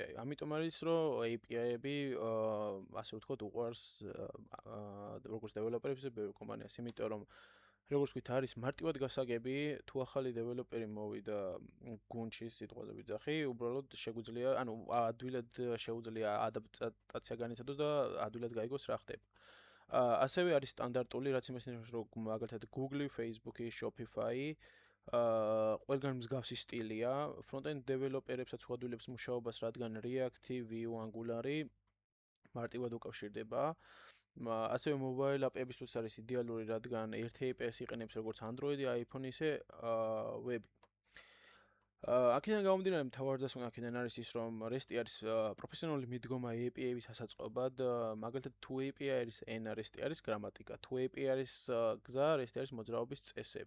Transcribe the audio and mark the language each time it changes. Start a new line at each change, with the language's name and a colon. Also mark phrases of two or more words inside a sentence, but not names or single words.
Georgian: ამიტომ არის, რომ API-ები, ასე ვთქვათ, უყვარს როგორც დეველოპერებს, ბევრ კომპანიას, იმიტომ რომ როგორც ვთქვით, არის მარტივად გასაგები, თუ ახალი დეველოპერი მოვიდა გუნდში სიტყვაზე ვიძახი, უბრალოდ შეგვიძლია, ანუ ადვილად შეუძლია ადაპტაცია განიცადოს და ადვილად გაიგოს რა ხდება. ასევე არის სტანდარტული, რაც იმას ნიშნავს, რომ მაგალითად Google, Facebook, Shopify, ყველგან მსგავსი სტილია, front-end დეველოპერებსაც უადვილებს მუშაობას, რადგან React, Vue, Angular მარტივად უკავშირდება. ასევე
English: mobile app-
Georgian: ებისთვის არის იდეალური, რადგან ერთი API-ს იყენებს როგორც Android, iPhone, ისე web. აქედან გამომდინარე, მთავარდასუნ აქედან არის ის, რომ REST-ი არის პროფესიონალი მიდგომა API-ების ასაწყობად, მაგალითად თუ API არის ენა, REST-ი არის გრამატიკა, თუ API არის გზა, REST-ი არის მოძრაობის წესები.